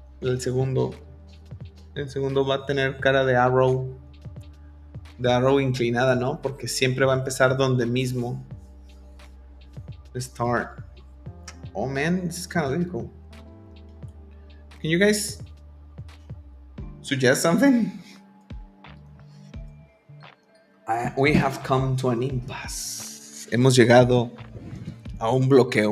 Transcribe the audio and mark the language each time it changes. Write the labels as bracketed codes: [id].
[es] El segundo va a tener cara de arrow inclinada, ¿no? Porque siempre va a empezar donde mismo. [en] Start. Oh man, this is kind of difficult. Can you guys suggest something? We have come to an impasse. [es] Hemos llegado a un bloqueo.